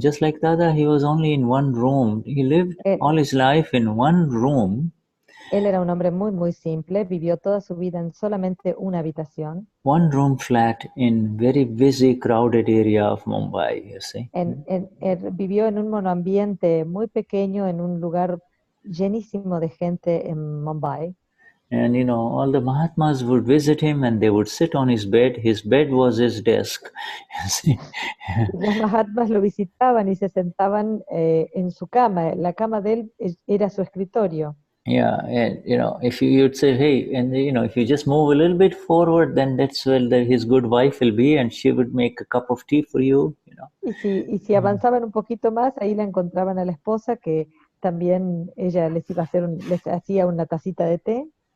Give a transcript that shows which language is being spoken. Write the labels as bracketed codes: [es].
[en] Just like Dada, he was only in one room. He lived all his life in one room. [es] Él era un hombre muy, muy simple. Vivió toda su vida en solamente una habitación. [en] One room flat in very busy, crowded area of Mumbai, you see. [es] Vivió en un monoambiente muy pequeño, en un lugar llenísimo de gente en Mumbai. [en] And all the Mahatmas would visit him and they would sit on his bed. His bed was his desk. You see? [es] Los Mahatmas lo visitaban y se sentaban en su cama. La cama de él era su escritorio. [en] Yeah, and if you'd say, hey, and if you just move a little bit forward, then that's where his good wife will be, and she would make a cup of tea for you. [es] Y si avanzaban un poquito más, ahí la encontraban a la esposa, que también ella les hacía una tacita de té.